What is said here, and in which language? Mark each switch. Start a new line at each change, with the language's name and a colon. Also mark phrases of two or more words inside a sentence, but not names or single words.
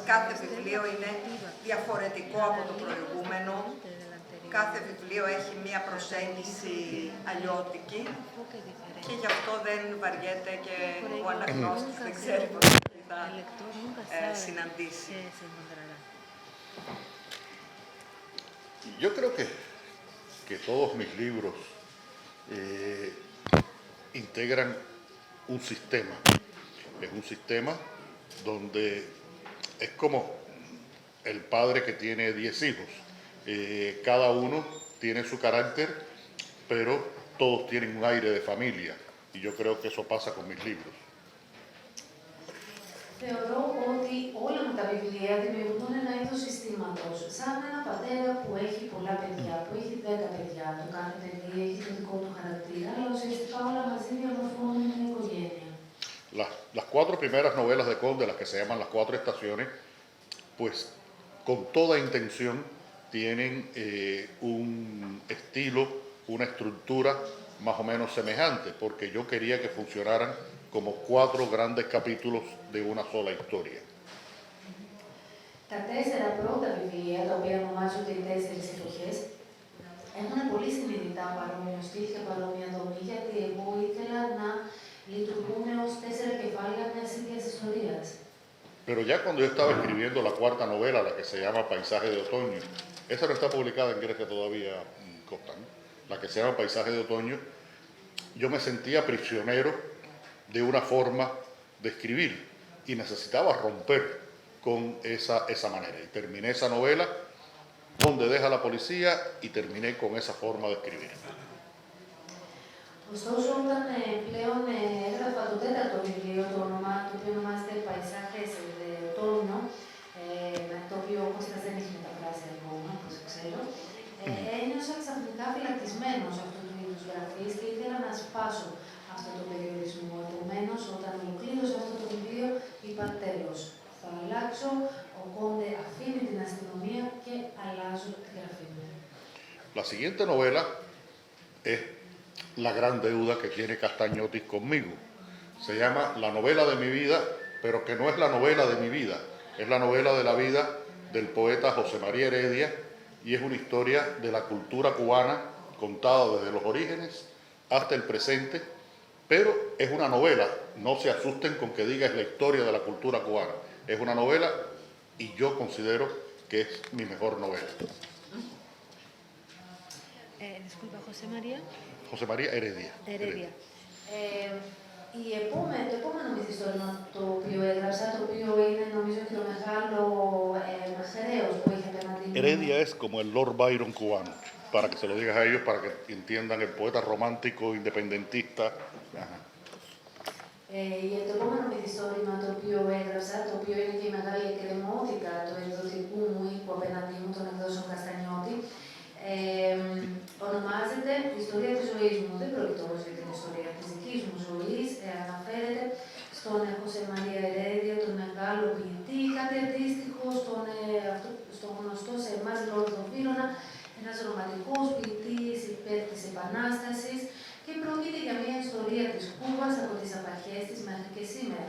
Greek: Κάθε βιβλίο είναι διαφορετικό από το προηγούμενο. Κάθε βιβλίο έχει μία προσέγγιση αλλιώτικη και γι' αυτό δεν βαριέται και ο αναγνώστης δεν ξέρει πώς θα συναντήσει.
Spanish: Yo creo que todos mis libros integran un sistema. Es un sistema donde es como el padre que tiene 10 hijos. Cada uno tiene su carácter, pero todos tienen un aire de familia. Y yo creo que eso pasa con mis libros.
Greek: Θεωρώ ότι όλα μου τα βιβλία δημιουργούν ένα είδος συστήματος. Σαν ένα πατέρα που έχει πολλά παιδιά, που έχει 10 παιδιά. Το κάθε παιδί έχει το δικό του χαρακτήρα, αλλά ουσιαστικά όλα μαζί διαμορφώνουν μια οικογένεια.
Spanish: Las 4 primeras novelas de Conde, las que se llaman Las 4 Estaciones, pues con toda intención tienen un estilo, una estructura más o menos semejante, porque yo quería que funcionaran como 4 grandes capítulos de una sola historia.
Greek: Τα 4 πρώτα βιβλία, τα οποία ονομάζονται οι 4 εποχές, έχουν πολύ συνειδητά παρόμοιο στυλ και παρόμοια δομή, γιατί εγώ ήθελα να λειτουργούν ως 4 κεφάλαια μιας ίδιας ιστορίας.
Spanish: Pero ya cuando yo estaba escribiendo la 4ª novela, la que se llama Paisaje de Otoño, esa no está publicada en Grecia todavía, Costa, ¿no? La que se llama Paisaje de Otoño, yo me sentía prisionero de una forma de escribir y necesitaba romper con esa manera. Y terminé esa novela, Donde deja la policía, y terminé con esa forma de escribir.
Greek: Ωστόσο, όταν πλέον έγραφα το 4ο βιβλίο, το οποίο ονομάζεται Paisajes de Otoño, το οποίο ο Κώστας δεν έχει μεταφράσει ακόμα, όπως ξέρω, ένιωσα ξαφνικά φυλακτισμένος αυτού του είδους γραφής και ήθελα να σπάσω αυτό το περιορισμό. Επομένως, όταν ολοκλήρωσα αυτό το βιβλίο, είπα τέλος. Θα αλλάξω, ο Κόντε αφήνει την αστυνομία και αλλάζω τη γραφή μου.
Spanish: La siguiente novela es la gran deuda que tiene Castagnotis conmigo. Se llama La novela de mi vida, pero que no es la novela de mi vida, es la novela de la vida del poeta José María Heredia, y es una historia de la cultura cubana contada desde los orígenes hasta el presente, pero es una novela, no se asusten con que diga es la historia de la cultura cubana, es una novela y yo considero que es mi mejor novela. Disculpa, José María. José María Heredia. Heredia.
Greek: Το επόμενο μυθιστόρημα το οποίο έγραψα, το οποίο είναι νομίζω και το μεγάλο χρέος που έχει απέναντι μου.
Spanish: Heredia es como el Lord Byron cubano, para que se lo digas a ellos, para que entiendan el poeta romántico, independentista.
Greek: Για το επόμενο μυθιστόρημα το οποίο έγραψα, το οποίο είναι και η μεγάλη εκκρεμότητα του εκδοτικού μου οίκου απέναντί μου, των εκδόσεων Καστανιώτη, ονομάζεται «Η ιστορία της ζωής μου». Δεν πρόκειται όμως για την ιστορία της δικής μου ζωής. Αναφέρεται στον Χωσέ Μαρία Ερέδια, τον μεγάλο ποιητή, κάτι αντίστοιχο στον γνωστό σε εμάς Λόρδο Βύρονα, ένας ρομαντικός ποιητής υπέρ της Επανάστασης, και πρόκειται για μια ιστορία της Κούβας από τις απαρχές της μέχρι και σήμερα.